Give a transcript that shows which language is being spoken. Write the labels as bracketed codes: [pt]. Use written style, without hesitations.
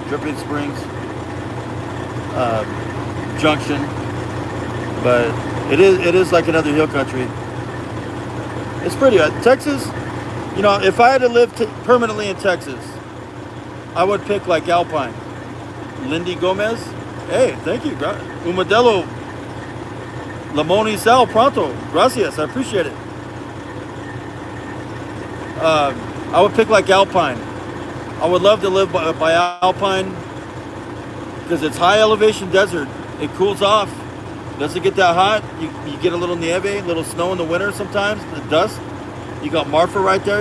[en] Dripping Springs, Junction. But it is like another hill country. It's pretty. Texas, if I had to live permanently in Texas, I would pick like Alpine. Lindy Gomez. Hey, thank you. [es] Un modelo Limón y Sal pronto. [en] Gracias. I appreciate it. I would pick like Alpine. I would love to live by Alpine because it's high elevation desert. It cools off. Doesn't get that hot. You get a little nieve, a little snow in the winter sometimes, the dust. You got Marfa right there.